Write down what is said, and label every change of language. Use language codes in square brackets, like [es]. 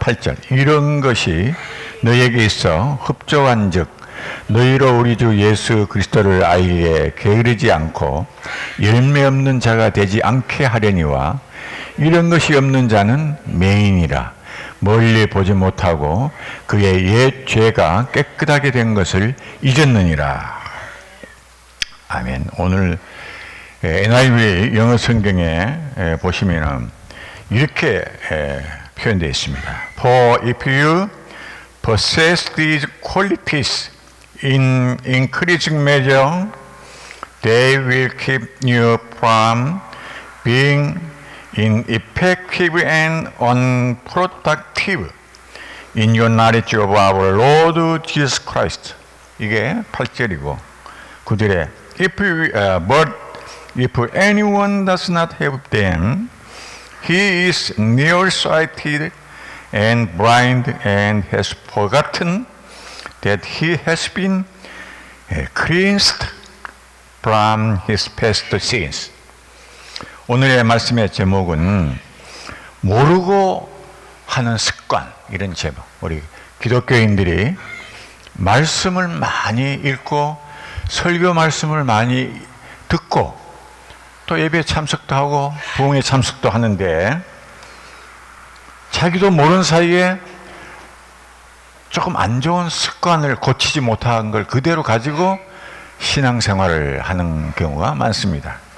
[ko] 8절 이런 것이 너에게 있어 흡족한즉 너희로 우리 주 예수 그리스도를 알기에 게으르지 않고 열매 없는 자가 되지 않게 하려니와 이런 것이 없는 자는 맹인이라 멀리 보지 못하고 그의 옛 죄가 깨끗하게 된 것을 잊었느니라. 아멘. 오늘 NIV 영어 성경에 보시면은 이렇게 표현되어 있습니다. [en] For if you possess these qualities in increasing measure, they will keep you from being ineffective and unproductive in your knowledge of our Lord Jesus Christ. [ko] 이게 8절이고 9절에 [en] but if anyone does not have them, he is nearsighted and blind and has forgotten that he has been cleansed from his past sins. [ko] 오늘의 말씀의 제목은 모르고 하는 습관, 이런 제목. 우리 기독교인들이 말씀을 많이 읽고 설교 말씀을 많이 듣고 또 예배 참석도 하고 부흥회 참석도 하는데 자기도 모르는 사이에 조금 안 좋은 습관을 고치지 못한 걸 그대로 가지고 신앙생활을 하는 경우가 많습니다.